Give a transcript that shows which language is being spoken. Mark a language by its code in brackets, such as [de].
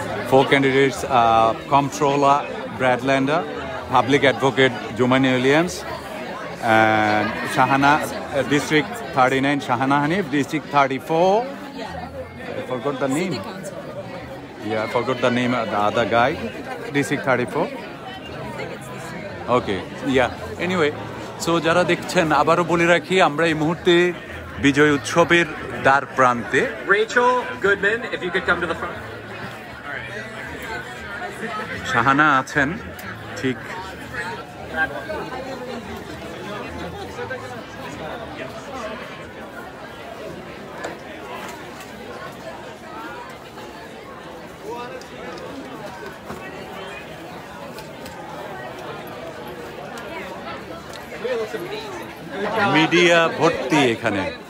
[en] 4 candidates, Comptroller Brad Lander, Public Advocate Jumani Williams, and District 39 Shahanahani, District 34. I forgot the name. Yeah, I forgot the name of the other guy. District 34. Okay, yeah. Anyway, so [bn] যারা দেখছেন আবারও বলে রাখি আমরা এই মুহূর্তে বিজয় উৎসবের দ্বার প্রান্তে। [en] Rachel Goodman, if you could come to the front. [bn] Shahana আছেন ঠিক মিডিয়া ভর্তি এখানে।